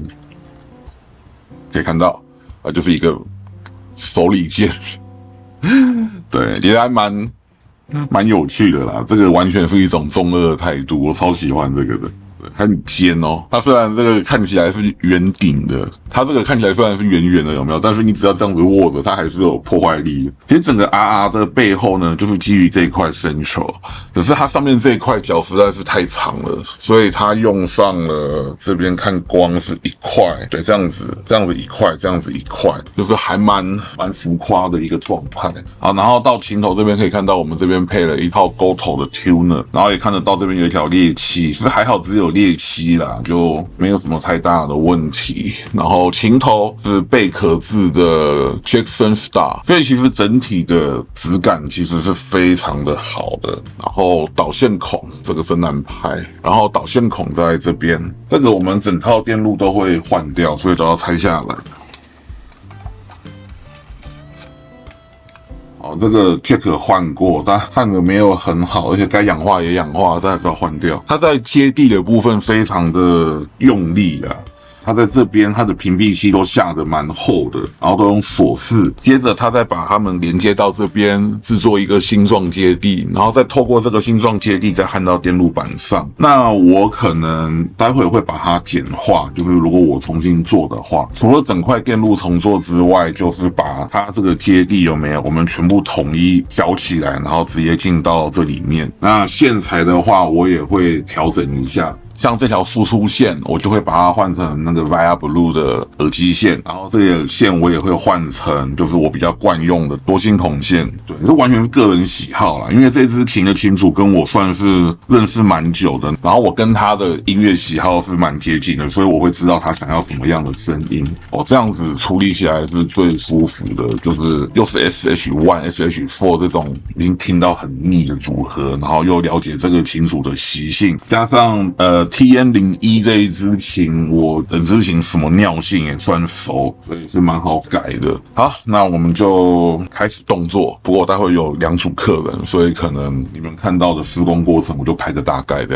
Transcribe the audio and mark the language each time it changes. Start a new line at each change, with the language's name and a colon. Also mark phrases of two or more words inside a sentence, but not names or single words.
Chinese: 可以看到，就是一個手裡鍵，對，其實還蠻有趣的啦。這個完全是一種中二的態度，我超喜歡這個的。很尖哦，它雖然這個看起來是圓頂的， 它這個看起來雖然是圓圓的，有沒有？但是你只要這樣子握着，它還是有破壞力的。其實整個 RR 的背後呢，就是基於這一塊 Central，只是它上面這一塊角實在是太長了，所以它用上了這邊看光是一塊，對，這樣子一塊，這樣子一塊，就是還蠻浮誇的一個狀態。好，然後到琴頭這邊可以看到，我們這邊配了一套勾頭的 tuner， 然後也看得到這邊有一條裂漆，其實還好只有裂漆啦，就沒有什麼太大的問題。然後琴頭是貝殼製的 Jackson Star， 所以其實整體的質感其實是非常的好的。然後導線孔這個真難拍，然後導線孔在這邊，這個我們整套電路都會換掉，所以都要拆下來。好，這個 jack 換過，但換的沒有很好，而且該氧化也氧化，但還是要換掉。它在接地的部分非常的用力啊。它在這邊，它的屏蔽器都下得蠻厚的，然後都用鎖式。接着，它再把它們連接到這邊，制作一個星狀接地，然後再透過這個星狀接地再焊到電路板上。那我可能待會會把它簡化，就是如果我重新做的話，除了整塊電路重做之外，就是把它這個接地有沒有，我們全部統一調起來，然後直接進到這裡面。那線材的話，我也會調整一下。像這條輸出線，我就會把它換成那個 Via Blue 的耳機線，然後這個線我也會換成就是我比較慣用的多星孔線。對，這完全是個人喜好啦，因為這支琴的琴主跟我算是認識蠻久的，然後我跟他的音樂喜好是蠻接近的，所以我會知道他想要什麼樣的聲音。這樣子處理起來是最舒服的，就是又是 SH1、SH4 這種已經聽到很膩的組合，然後又了解這個琴主的習性，加上TN01 這一支琴，我整支琴什麼尿性也算熟，所以是蠻好改的。好，那我們就開始動作。不過待會有2組客人，所以可能你們看到的施工過程，我就拍個大概這樣。